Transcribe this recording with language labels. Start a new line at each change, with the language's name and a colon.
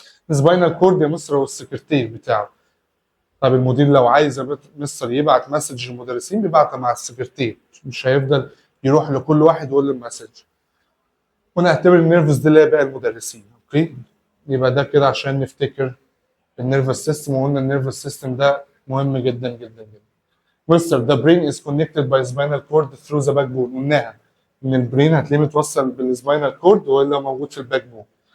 Arabic: السباينال كورد يا مستر هو السكرتير بتاعه. طب المدير لو عايز يا مستر يبعت مسج للمدرسين بيبعتها مع السكرتير، مش هيفضل يروح لكل واحد يقول له المسج. ونعتبر النيرفز دي اللي هي بقى المدرسين، اوكي. يبقى ده كده عشان نفتكر النيرفس سيستم، وقلنا النيرفس سيستم ده مهم جدا جدا جدا.
English: Mister the brain is connected by spinal cord through the backbone.
Arabic: قلناها ان البرين هتلاقيه متوصل بالسباينال كورد ولا موجود في الباك بون.